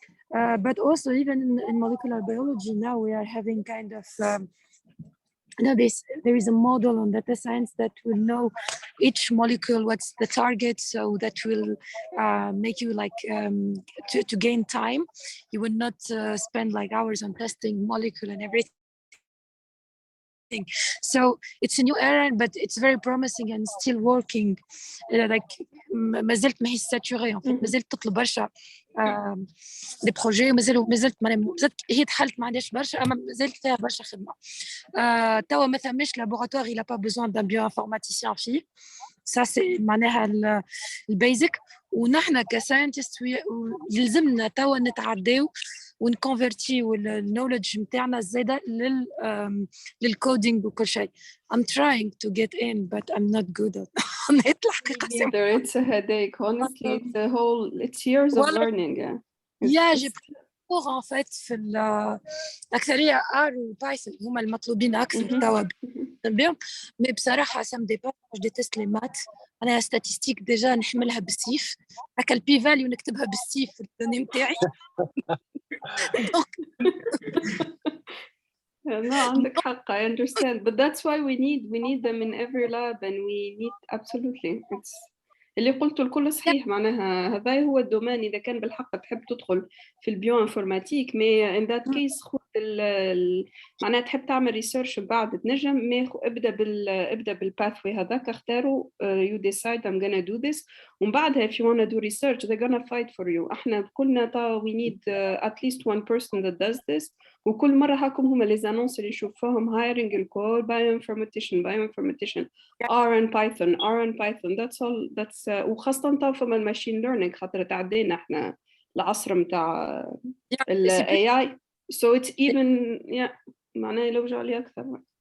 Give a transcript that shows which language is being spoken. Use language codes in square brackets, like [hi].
[en] But also even in molecular biology now we are having kind of there is a model on data science that will know each molecule what's the target, so that will make you like to gain time. You will not spend like hours on testing molecule and everything. So it's a new era, but it's very promising and still working. [ar] Like ما زلت ما هي ساتوري [fr] en fait. [ar] ما زلت تطلب برشا دي بروجي، ما زلت هي تحلت ما عندهاش برشا، اما ما زلت فيها برشا خدمه. توا ما ثماش لابوراتوار [fr] il a pas besoin d'un bioinformaticien [ar] فيه. [fr] Ça c'est [ar] معناها البيزك. ونحن كساينتست يلزمنا توا نتعداو ونكونفرتيو النولج نتاعنا زاده للكودينج وكل شيء. [en] I'm trying to get in but I'm not good at it. Neither. It's a headache. Honestly, it's years of learning. [ar] Yeah, [fr] j'ai pris cours en fait [ar] في الأكثرية R و Python هما المطلوبين أكثر توا بهم. [fr] mais [ar] بصراحة [fr] ça me dépasse. Je déteste les maths. [ar] أنا [fr] statistique déjà [ar] نحملها بالسيف. هكا البي فاليو نكتبها بالسيف في الدوني نتاعي. [en] No, [ar] عندك حق. [en] I understand, but that's why we need them in every lab, and we need absolutely. [ar] It's اللي قلته الكل صحيح. معناها هذا هو الدومين إذا كان بالحق تحب تدخل في البيو انفورماتيك. مي [en] in that case [ar] خذ معناها تحب تعمل ريسيرش بعد تنجم. مي ابدا بالباثوي هذاك اختاروا. [en] You decide I'm gonna do this. [ar] ومن بعدها [en] if you wanna do research they're gonna fight for you. [ar] احنا كلنا [en] we need at least one person that does this. [ar] وكل مرة هاكم هما [fr] les annonces [ar] اللي نشوفوهم [en] hiring [ar] الكل bioinformatician R and Python. [en] That's all. [ar] That's وخاصة طبعا فما الماشين ليرنينج خاطر تعدينا احنا العصر متاع ال AI. [en] So it's even [ar] معناه يلوجوا عليه أكثر.